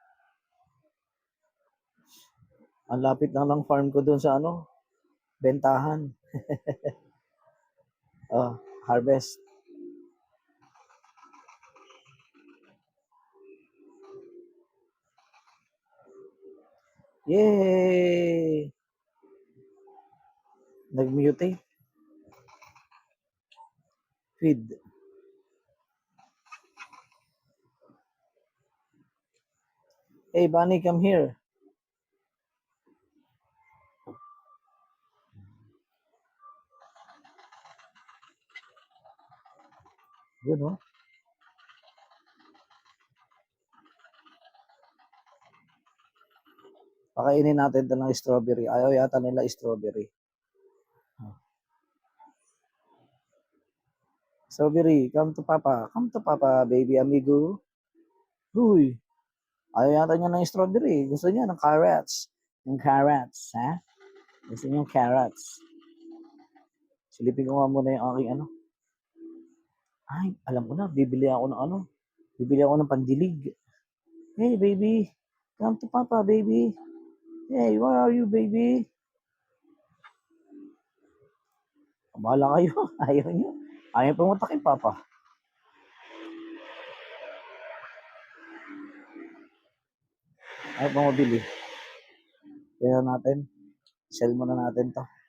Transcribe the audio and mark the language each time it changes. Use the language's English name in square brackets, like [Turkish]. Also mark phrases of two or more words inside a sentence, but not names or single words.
[Filipino] Ang lapit lang ng farm ko doon sa bentahan. Harvest. Yay! Nag-mutate. Feed. [English] Hey, Bunny, come here. [Filipino] Yun, no? Pakainin natin ito ng strawberry. Ayaw yata nila strawberry. [English] Strawberry, come to Papa. Come to Papa, baby amigo. [Filipino] Uy, ayaw yata niya ng strawberry. Gusto niya ng carrots. Yung carrots, ha? Gusto niyo carrots. Silipin ko nga muna yung aking ano. Ay, alam ko na, bibili ako ng ano. Bibili ako ng pandilig. [English] Hey, baby. Come to Papa, baby. Hey, where are you, baby? [Filipino] Bahala kayo. Ayaw niyo. Ayaw pumunta kay Papa. Ayaw pa mabili. Kaya natin. Sell muna natin to.